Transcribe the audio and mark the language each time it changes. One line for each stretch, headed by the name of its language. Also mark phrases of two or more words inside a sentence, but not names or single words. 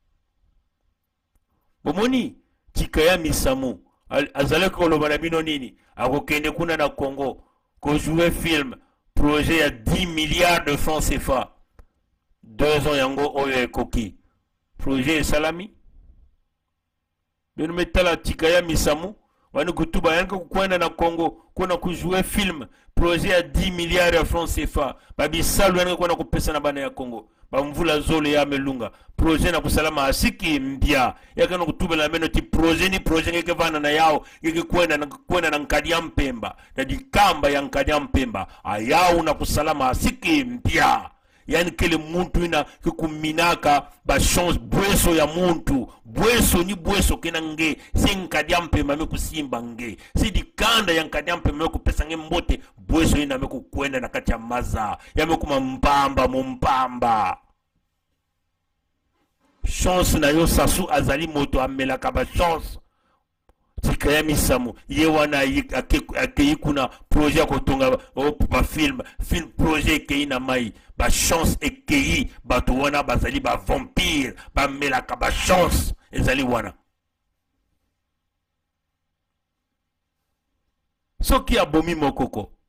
Lingala: bomoni tikaya misamu azali koloba na bino nini akokende kuna na Congo ko jouer film projet ya 10
French: milliards de francs CFA
Lingala: 2 ans yango oyo ekoki projet salami
Kituba (Democratic Republic of Congo): bino metala tikaya misamu wani kutuba yanko kwenda na Congo kuna kujouer film projet ya 10
French: milliards de francs CFA
Kituba (Democratic Republic of Congo): babi salu yanko kuna kupesa na bana ya Congo bamvula zole ya melunga projet na kusalama asiki mbia yakana kutuba na meno ti projet ni projet ngeke vana na yao ngeke kwenda na Nkadia Mpemba na dikamba ya Nkadia Mpemba ayao na kusalama asiki mbia yani kele muntu ina kuminaka ba chance bweso ya muntu bweso ni bweso kena nge si Nkadia Mpemba me kusimba nge si dikanda ya Nkadia Mpemba me kupesa nge mbote bweso ina me kukwenda na kati ya maza ya me kuma mpamba mumpamba
Lingala: chance na yo Sassou azali moto amelaka ba chance tikaya misamu ye wana akeyi kuna projet kotonga ba film projet keyi na mai ba chance ekeyi bato wana bazali ba vampire ba melaka ba chance ezali wana soki abomi Mokoko